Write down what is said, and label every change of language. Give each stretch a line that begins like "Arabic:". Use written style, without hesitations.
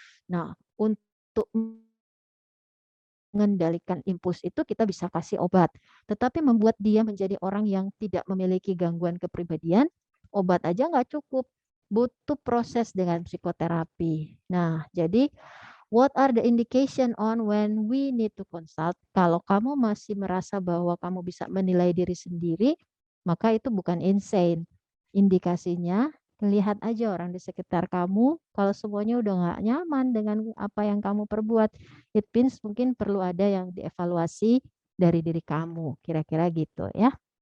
Indonesian: Nah, untuk mengendalikan impuls itu kita bisa kasih obat, tetapi membuat dia menjadi orang yang tidak memiliki gangguan kepribadian, obat aja nggak cukup, butuh proses dengan psikoterapi. Nah, jadi
English: what are the indication on when we need to consult?
Indonesian: Kalau kamu masih merasa bahwa kamu bisa menilai diri sendiri, maka itu bukan insane. Indikasinya, lihat aja orang di sekitar kamu, kalau semuanya udah nggak nyaman dengan apa yang kamu perbuat,
English: it means
Indonesian: mungkin perlu ada yang dievaluasi dari diri kamu, kira-kira gitu ya.